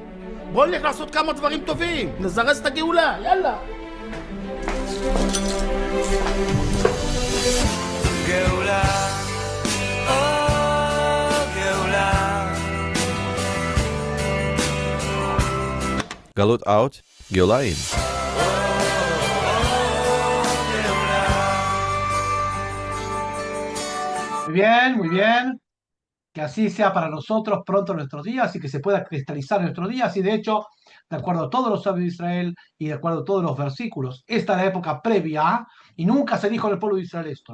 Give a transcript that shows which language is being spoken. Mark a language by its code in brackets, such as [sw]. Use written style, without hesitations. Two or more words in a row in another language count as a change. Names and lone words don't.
[he] בוא נלך לעשות כמה דברים טובים, נזרז את הגאולה, יאללה! גאולה, או גאולה. [en] Galut out, Geula in. [es] Muy bien, muy bien. Que así sea para nosotros pronto en nuestros días y que se pueda cristalizar en nuestros días. Y de hecho, de acuerdo a todos los sabios de Israel y de acuerdo a todos los versículos, esta es la época previa y nunca se dijo en el pueblo de Israel esto.